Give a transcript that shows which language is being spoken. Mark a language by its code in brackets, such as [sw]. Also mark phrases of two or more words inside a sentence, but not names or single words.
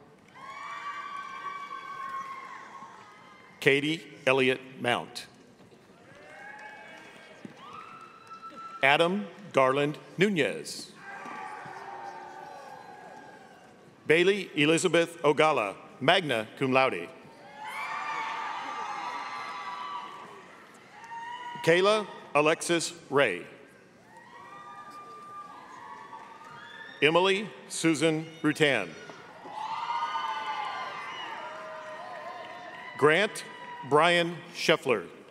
[en] Katie Elliott Mount. Adam Garland Nunez. Bailey Elizabeth Ogala, [la] magna cum laude. [en] Kayla Alexis Ray. Emily Susan Rutan. Grant Brian Scheffler.